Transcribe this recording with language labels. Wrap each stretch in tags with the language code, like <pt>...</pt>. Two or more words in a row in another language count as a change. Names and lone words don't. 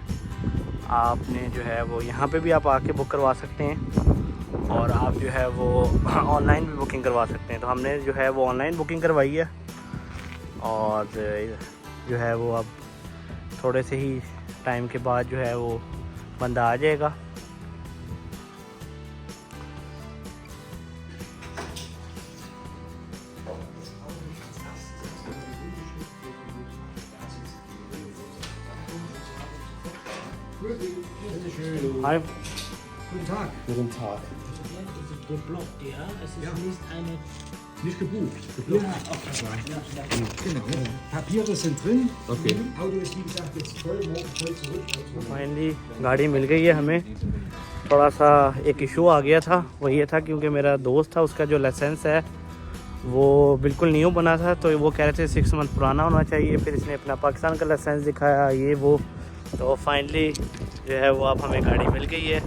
<hi>आपने जो है वो यहाँ पे भी आप आके बुक करवा सकते हैं, और आप जो है वो ऑनलाइन भी बुकिंग करवा सकते हैं। तो हमने जो है वो</hi> <en>online booking</en> <hi>करवाई है, और जो है वो अब थोड़े से ही टाइम के बाद जो है वो बंदा आ जाएगा।</hi> <de>Hi. Guten Tag. Guten Tag. Geblockt, ja? Es ist Ja. nicht eine... Nicht gebucht. Ja, Geblockt. okay. Genau. Papiere sind drin. Okay. Auto ist wie gesagt jetzt voll, morgen voll zurück.</de> <hi>फाइनली गाड़ी मिल गई है हमें। थोड़ा सा एक इशू आ गया था, वो ये था क्योंकि मेरा दोस्त था, उसका जो लाइसेंस है वो बिल्कुल न्यू बना था, तो वो कह रहे थे 6 मंथ पुराना होना चाहिए। फिर इसने अपना पाकिस्तान का लाइसेंस दिखाया, ये वो, तो फाइनली जो है वो अब हमें गाड़ी मिल गई है।</hi>